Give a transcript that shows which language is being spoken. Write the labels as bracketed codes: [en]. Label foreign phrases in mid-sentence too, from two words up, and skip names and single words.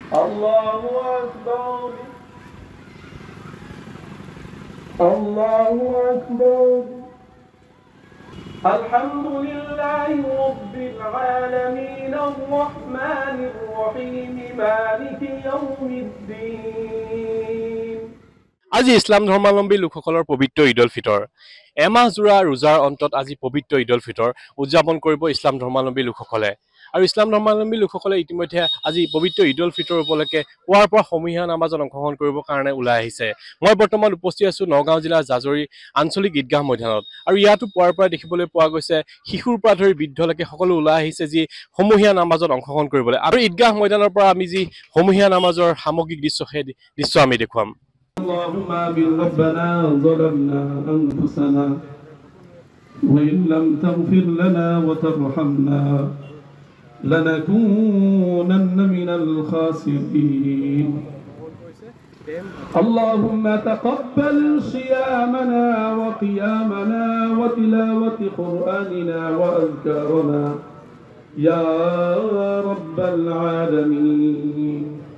[ar] الله أكبر. الله أكبر. الحمد لله رب العالمين الرحمن الرحيم مالك يوم الدين. [as] আজি ইছলাম ধৰ্মাৱলম্বী লোকসকলৰ পবিত্ৰ ঈদ উল ফিতৰ এমাহ জোৰা ৰোজাৰ অন্তত আজি পবিত্ৰ ঈদ উল ফিতৰ উদযাপন কৰিব ইছলাম ধৰ্মাৱলম্বী লোকসকলে আৰু ইছলাম ধৰ্মাৱলম্বী লোকসকলে ইতিমধ্যে আজি পবিত্ৰ ঈদ উল ফিতৰ উপলক্ষে পুৱাৰ পৰা সমূহীয়া নামাজত অংশগ্ৰহণ কৰিবৰ কাৰণে ওলাই আহিছে মই বৰ্তমান উপস্থিত আছো নগাঁও জিলাৰ জাজৰি আঞ্চলিক ঈদগাহ ময়দানত আৰু ইয়াতো পুৱাৰ পৰা দেখিবলৈ পোৱা গৈছে শিশুৰ পৰা ধৰি বৃদ্ধলৈকে সকলো ওলাই আহিছে যি সমূহীয়া নামাজত অংশগ্ৰহণ কৰিবলৈ আৰু ঈদগাহ ময়দানৰ পৰা আমি যি সমূহীয়া নামাজৰ সামগ্ৰিক দৃশ্য সেই দৃশ্য আমি দেখুৱাম [ar] اللهم ربنا ظلمنا أنفسنا وإن لم تغفر لنا وترحمنا لنكونن من الخاسرين اللهم تقبل صيامنا وقيامنا وتلاوة قرآننا وأذكارنا يا رب العالمين